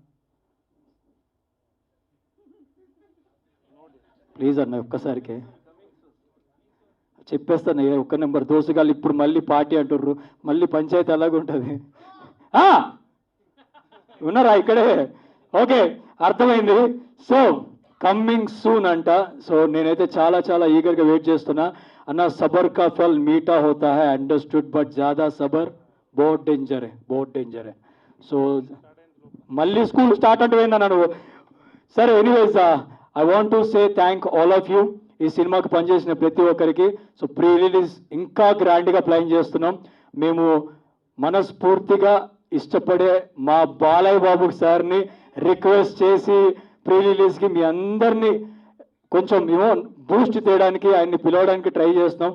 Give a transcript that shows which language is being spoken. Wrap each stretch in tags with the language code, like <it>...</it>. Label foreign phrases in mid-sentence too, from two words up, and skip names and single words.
<te>ప్లీజ్ అన్న ఒక్కసారికి చెప్పేస్తాను, ఒక్క నెంబర్. దోసుగాళ్ళు ఇప్పుడు మళ్ళీ పార్టీ అంటుర్రు, మళ్ళీ పంచాయతీ అలాగుంటుంది. ఉన్నారా ఇక్కడే? ఓకే, అర్థమైంది.</te> <en>so coming soon అంట.</en> <te>సో నేనైతే చాలా చాలా</te> <en>eagerga wait</en> <te>చేస్తున్నా.</te> <hi>అన్న सब्र का फल मीठा होता है,</hi> <en>understood, but</en> <hi>ज़्यादा सब्र बहुत डेंजर है, बहुत डेंजर है.</hi> <te>సో మళ్ళీ</te> <en>school start</en> <te>అంటే పోయిందన్నా నువ్వు. సరే,</te> <en>anyways I want to say thank all of you,</en> <te>ఈ సినిమాకి పనిచేసిన ప్రతి ఒక్కరికి. సో</te> <en>pre release</en> <te>ఇంకా</te> <en>grandga plan</en> <te>చేస్తున్నాం. మేము మనస్ఫూర్తిగా ఇష్టపడే మా బాలయ్య బాబు సార్ని రిక్వెస్ట్ చేసి</te> <en>pre releaseki</en> <te>మీ అందరినీ కొంచెం బూస్ట్ చేయడానికి ఆయన్ని పిలవడానికి ట్రై చేస్తున్నాం.</te>